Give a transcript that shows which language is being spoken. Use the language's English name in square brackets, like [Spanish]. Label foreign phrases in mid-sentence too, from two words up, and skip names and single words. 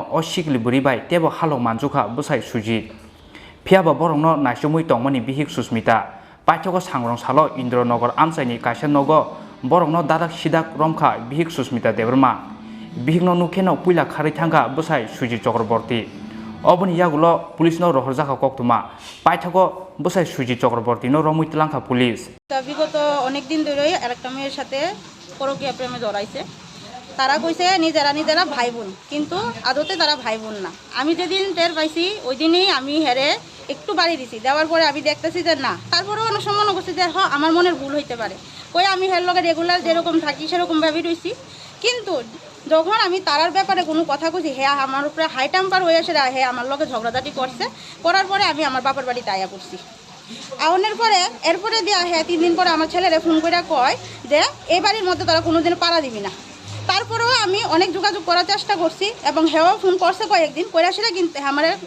[Kok Borok] o Sikli Bwrwi bai tebo halok manjukha Bwsai Suji Phiaba borokno naisumui tongmani Bihik Susmita Paithago Sangrong Salo Indronogor Amchaini kaisa nogo borokno Dadak Sidak Romkha Bihik Susmita Debbarma Bihikno Nukeno Puila Khari Thangkha Bwsai Suji Chakraborty Oboni Yagolo Police no Rohorjaka Koktuma Paithago Bwsai Suji Chakraborty no Romitlangkha Police [Bangla] বিগত অনেক দিন ধরেই আরেকটা মেয়ের সাথে পরকীয়া প্রেমে জড়াইছে তারা কইছে নিজেরা ভাই বোন কিন্তু আদতে তারা ভাই বোন না আমি যেদিন টের পাইছি ওই দিনই আমি হেরে একটু বাড়ি দিছি দেওয়ার পরে আমি দেখতেছি যে না তারপরেও অনেক সময় মনে করছি যে হ্যাঁ আমার মনের ভুল হইতে পারে কই আমি হের লগে রেগুলার যেরকম থাকি সেরকম ভাবেই রইছি কিন্তু যখন আমি তারার ব্যাপারে কোনো কথা কইছি হ্যাঁ আমার উপরে [English] high temper [Bangla] হয়ে আসে হ্যাঁ আমার লগে ঝগড়াঝাটি করছে করার পরে আমি আমার বাবার বাড়ি দায়া করছি আউনের পরে এরপরে দিয়া হ্যাঁ 3 দিন পরে আমার ছেলেরে ফোন করে কয় যে এই বাড়ির মধ্যে তারা কোনোদিন পাড়া দিবি না তারপরেও আমি অনেক যোগাযোগ করার চেষ্টা করছি এবং হেও ফোন করছে কয়েকদিন কইরা সেটা কিন্তু আমার